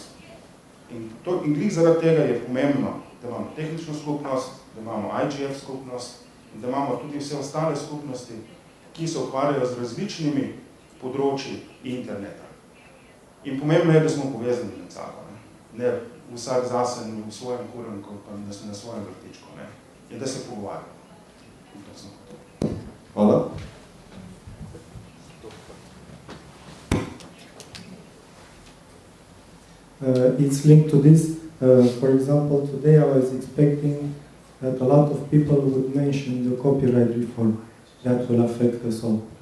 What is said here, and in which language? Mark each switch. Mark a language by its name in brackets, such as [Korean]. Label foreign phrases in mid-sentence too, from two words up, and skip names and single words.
[Slovenian] In glih zaradi tega je pomembno, da imamo tehnično skupnost, da imamo IGF skupnost in da imamo tudi vse ostale skupnosti, ki se ukvarjajo z različnimi področji interneta. In pomembno je, da smo povezani med sabo. Ne vsak zase v svojem kurenku, pa na svojem vrtičku. In da se pogovarjamo. In to sem hotel. Hvala. [English] It's linked to this. For example, today I was expecting that a lot of people would mention the copyright reform that will affect us all.